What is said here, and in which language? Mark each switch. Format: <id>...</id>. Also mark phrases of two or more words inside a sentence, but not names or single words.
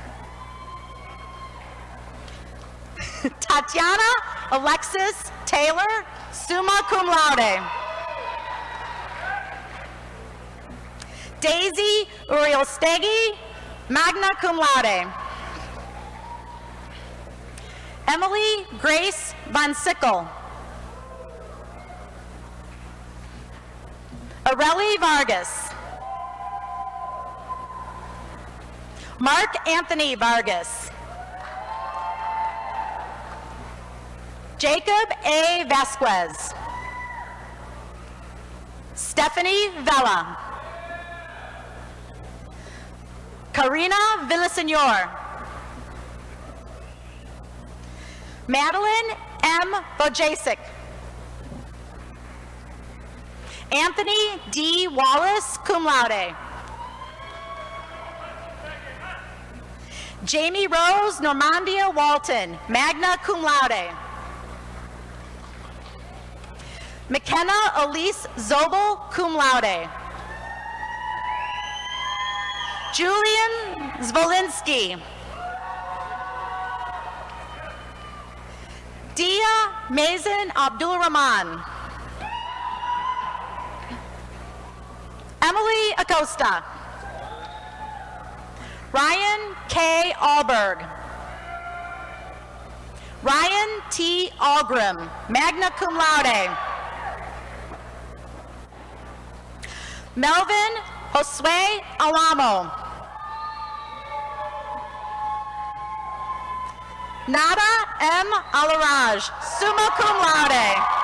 <en>Tatiana Alexis Taylor,</en> <la>summa cum laude.</la> <en>Daisy Uriel-Stegi,</en> <la>magna cum laude.</la> <en>Emily Grace Von Sickle. Areli Vargas. Mark Anthony Vargas. Jacob A. Vasquez. Stephanie Vela. Karina Villasenor. Madeline M. Vojasic. Anthony D.</en> <la>Wallace, cum laude.</la> <en>Jamie Rose Normandia Walton,</en> <la>magna cum laude.</la> <en>McKenna Elise Zobel,</en> <la>cum laude.</la> <en>Julian Zvolinski. Dia Mazen Abdul Rahman. Emily Acosta. Ryan K. Alberg. Ryan T. Algrim,</en> <la>magna cum laude.</la> <en>Melvin Josue Alamo. Nada M.</en> <la>Alaraj, summa cum laude.</la>